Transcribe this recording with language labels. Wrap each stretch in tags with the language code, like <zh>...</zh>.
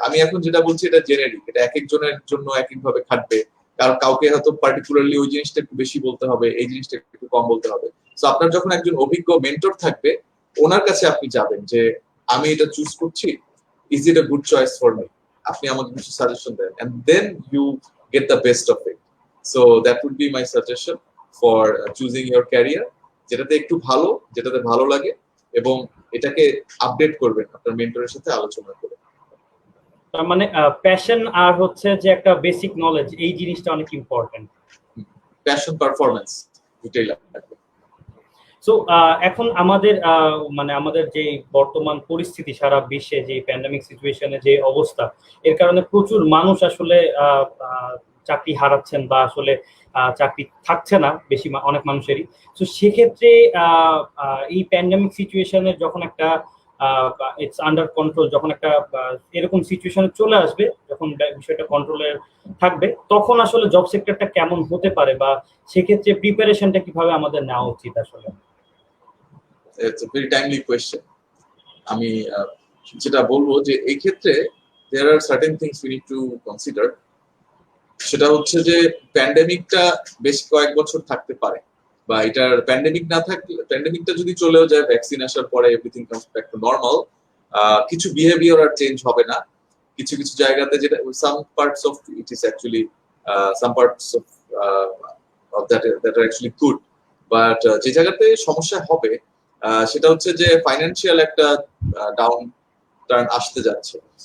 <bn>আমি এখন যেটা বলছি এটা জেনারিক, এটা এক একজনের জন্য এক এক ভাবে খাটবে, কারণ কাউকে হয়তো পার্টিকুলারলি ওই জিনিসটা একটু বেশি বলতে হবে, এই জিনিসটা একটু কম বলতে হবে। সো আপনার যখন একজন অভিজ্ঞ মেন্টর থাকবে, ওনার কাছে আপনি যাবেন যে আমি এটা চুজ করছি,</bn> <en>Is it a good choice for me.</en> <bn>আপনি আমাকে কিছু suggestion then,</bn> <en>and then you get the best of it. So that would be my suggestion for choosing your career,</en> <bn>যেটাতে একটু ভালো, যেটাতে ভালো লাগে, এবং এটাকে আপডেট করবেন আপনার মেন্টরের সাথে আলোচনা করে। তার মানে প্যাশন আর হচ্ছে যে একটা বেসিক নলেজ, এই জিনিসটা অনেক ইম্পর্টেন্ট। প্যাশন, পারফরম্যান্স দুটোই লাগবে। সো এখন আমাদের মানে আমাদের যে বর্তমান পরিস্থিতি, সারা বিশ্বে যে প্যান্ডেমিক সিচুয়েশনে যে অবস্থা, এর কারণে প্রচুর মানুষ আসলে চাকরি হারাচ্ছেন বা আসলে চাকরি থাকছে না বেশি অনেক মানুষেরই। তো সেক্ষেত্রে এই প্যান্ডেমিক সিচুয়েশনে যখন একটা</bn> <en>it's under control,</en> <bn>যখন একটা এরকম সিচুয়েশনে চলে আসবে, যখন বিষয়টা কন্ট্রোলের থাকবে, তখন আসলে জব সেক্টরটা কেমন হতে পারে বা সেক্ষেত্রে প্রিপারেশনটা কিভাবে আমাদের নেওয়া উচিত আসলে?</bn> <en>It's a very timely question.</en> <bn>আমি যেটা বলবো যে এই ক্ষেত্রে</bn> <en>there are certain things we need to consider.</en> <bn>সেটা হচ্ছে যে প্যান্ডেমিকটা বেশ কয়েক বছর থাকতে পারে, বা এটার প্যান্ডেমিক না থাকলে, প্যান্ডেমিকটা যদি চলেও যায়, ভ্যাকসিন আসার পরে</bn> <en>everything comes back to normal,</en> <bn>কিছু বিহেভিয়ার আর চেঞ্জ হবে না। কিছু কিছু জায়গাতে, যেটা</bn> <en>some parts of it is actually some parts of that are actually good,</en> <bn>but যে জায়গাতে সমস্যা হবে সেটা হচ্ছে যে ফাইন্যান্সিয়াল একটা ডাউন টার্ন আসতে যাচ্ছে।</bn>